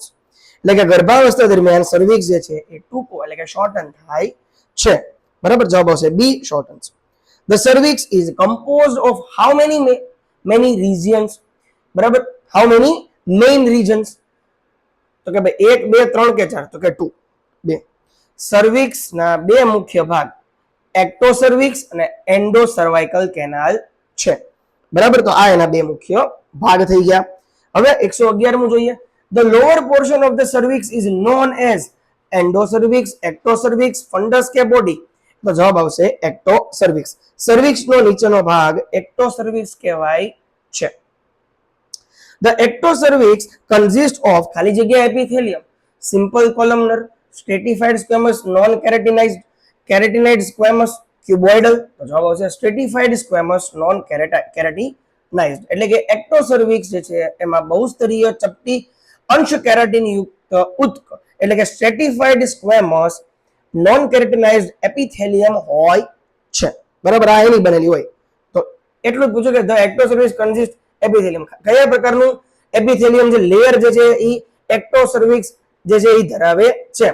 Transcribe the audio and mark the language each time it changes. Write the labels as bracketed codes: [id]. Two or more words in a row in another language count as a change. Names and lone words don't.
[gu] એટલે કે ગર્ભાવસ્થા દરમિયાન સર્વિક્સ જે છે એ ટૂંકો એટલે કે શોર્ટન થાય છે. બરાબર, જવાબ આવશે [en] B shortens. The cervix is composed of how many regions? [gu] બરાબર. [en] How many main regions? [gu] તો કે ભાઈ 1 2 3 કે 4? તો કે 2 2. સર્વિક્સ ના બે મુખ્ય ભાગ [en] ecto cervix [gu] અને [en] endo cervical canal [gu] છે. બરાબર. તો આ એના બે મુખ્ય ભાગ થઈ ગયા. હવે 111મું જોઈએ. [en] The lower portion of the cervix is known as endo cervix, ecto cervix, fundus or body? [gu] તો જવાબ આવશે [en] ecto cervix. [gu] સર્વિક્સ નો નીચેનો ભાગ [en] ecto cervix [gu] કહેવાય છે. [en] The ectocervix consists of [gu] ખાલી જગ્યા [en] epithelium, simple columnar, stratified squamous, non-keratinized, keratinized squamous, cuboidal. [gu] તો જવાબ આવશે [en] stratified squamous, non-keratinized. [gu] એટલે કે એક્ટોસર્વિક્સ જે છે એમાં બહુસ્તરીય ચપટી અંશ કેરાટીન યુક્ત ઉત્ક એટલે કે [en] stratified squamous non keratinized epithelium [gu] હોય છે. બરાબર. આ એની બનેલી હોય. તો એટલું જ પૂછ્યું કે [en] the ectocervix consist epithelium, [gu] કયા પ્રકારનું એપિથેલિયમ જે લેયર જે છે એ એક્ટોસર્વિક્સ જે છે એ ધરાવે છે?